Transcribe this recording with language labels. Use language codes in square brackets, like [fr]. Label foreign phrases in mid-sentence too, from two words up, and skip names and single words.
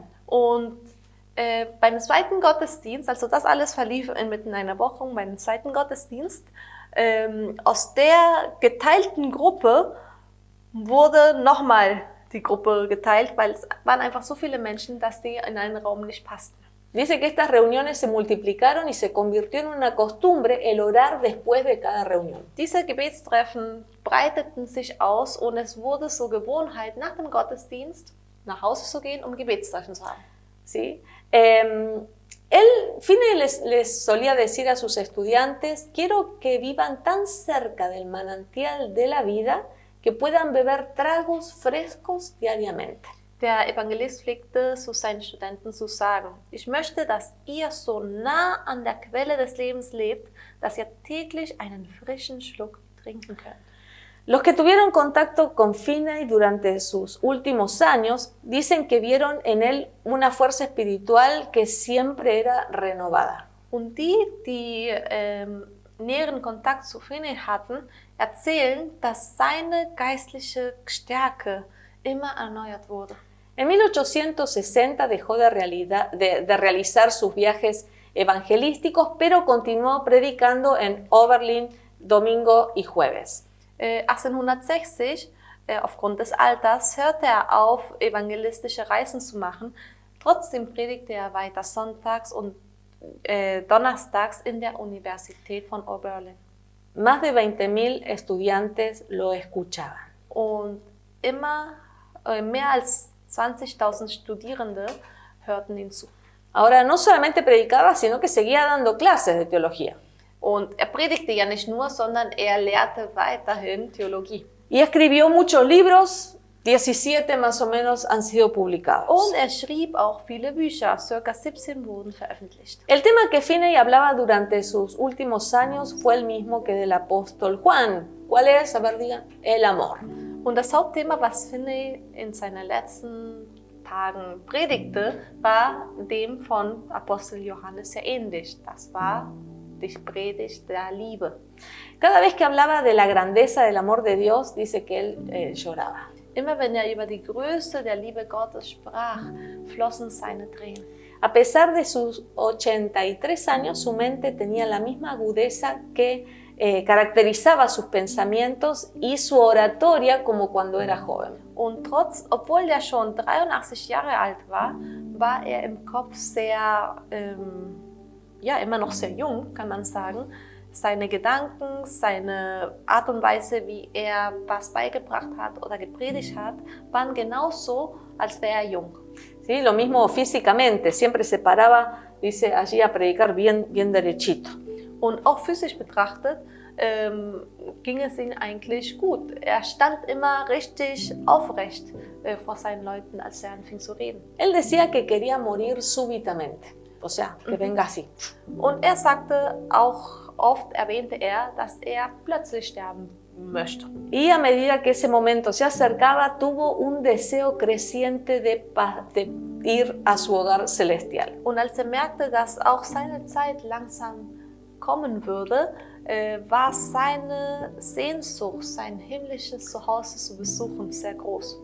[de] Und beim zweiten Gottesdienst, also das alles verlief inmitten einer Woche, beim zweiten Gottesdienst, aus der geteilten Gruppe wurde nochmal die Gruppe geteilt, weil es waren einfach so viele Menschen, dass sie in einen Raum nicht passten. [es] Dice que estas reuniones se multiplicaron y se convirtió en una costumbre el orar después de cada reunión. [de] Diese Gebetstreffen breiteten sich aus und es wurde zur Gewohnheit, nach dem Gottesdienst nach Hause zu gehen, um Gebetstreffen zu haben. [es] ¿Sí? Finney les solía decir a sus estudiantes, quiero que vivan tan cerca del manantial de la vida que puedan beber tragos frescos diariamente. [de] Der Evangelist pflegte zu seinen Studenten zu sagen, ich möchte, dass ihr so nah an der Quelle des Lebens lebt, dass ihr täglich einen frischen Schluck trinken könnt. [es] Los que tuvieron contacto con Finney durante sus últimos años dicen que vieron en él una fuerza espiritual que siempre era renovada. [de] Und die näheren Kontakt zu Finney hatten, erzählen, dass seine geistliche Stärke immer erneuert wurde. [es] En 1860 dejó de realizar sus viajes evangelísticos, pero continuó predicando en Oberlin domingo y jueves. [de] 1860, aufgrund des Alters, hörte er auf, evangelistische Reisen zu machen. Trotzdem predigte er weiter sonntags und donnerstags in der Universität von Oberlin. [es] Más de 20.000 estudiantes lo escuchaban. [de] Und immer mehr als 20.000 Studierende hörten ihn zu. [es] Ahora, no solamente predicaba, sino que seguía dando clases de teología. [de] Und er predigte ja nicht nur, sondern er lehrte weiterhin Theologie. [es] Y escribió muchos libros, 17 más o menos han sido publicados. [de] Und er schrieb auch viele Bücher, ca. 17 wurden veröffentlicht. [es] El tema que Finney hablaba durante sus últimos años fue el mismo que del apóstol Juan. ¿Cuál es? A ver, digan, el amor. [de] Und das Hauptthema, was Finney in seinen letzten Tagen predigte, war dem von Apostel Johannes sehr ähnlich. Das war die Predigt der Liebe. [es] Cada vez que hablaba de la grandeza del amor de Dios, dice que él lloraba. [de] Immer wenn er über die Größe der Liebe Gottes sprach, flossen seine Tränen. [es] A pesar de sus 83 años, su mente tenía la misma agudeza que caracterizaba sus pensamientos y su oratoria como cuando era joven. [de] Und obwohl er schon 83 Jahre alt war, war er im Kopf sehr, immer noch sehr jung, kann man sagen. Seine Gedanken, seine Art und Weise, wie er was beigebracht hat oder gepredigt hat, waren genauso, als wäre er jung. [es] ¿Sí? Lo mismo físicamente, siempre se paraba, dice, allí a predicar bien derechito. [de] Und auch physisch betrachtet ging es ihm eigentlich gut. Er stand immer richtig aufrecht vor seinen Leuten, als er anfing zu reden. [es] Él decía que quería morir súbitamente, o sea, que venga así. [de] Und er sagte auch, oft erwähnte er, dass er plötzlich sterben möchte. [es] Y a medida que ese momento se acercaba, tuvo un deseo creciente de ir a su hogar celestial. [de] Und als er merkte, dass auch seine Zeit langsam kommen würde, war seine Sehnsucht, sein himmlisches Zuhause zu besuchen, sehr groß.